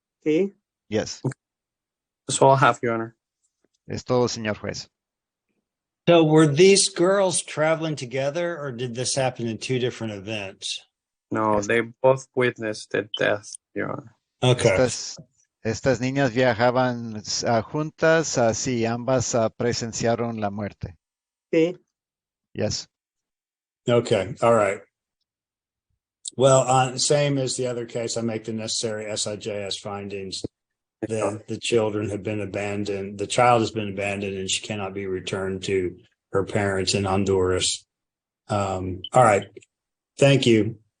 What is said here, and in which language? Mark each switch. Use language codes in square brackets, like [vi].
[es] Sí. [en] Yes. That's all I have, Your Honor. [es] Es todo, señor juez. [en] So were these girls traveling together or did this happen in two different events? No, they both witnessed the death, Your Honor. Okay. [es] Estas niñas viajaban juntas, sí, ambas presenciaron la muerte. Sí. [en] Yes. Okay. All right. Well, same as the other case, I make the necessary SIJS findings that the children have been abandoned. The child has been abandoned and she cannot be returned to her parents in Honduras. All right. Thank you.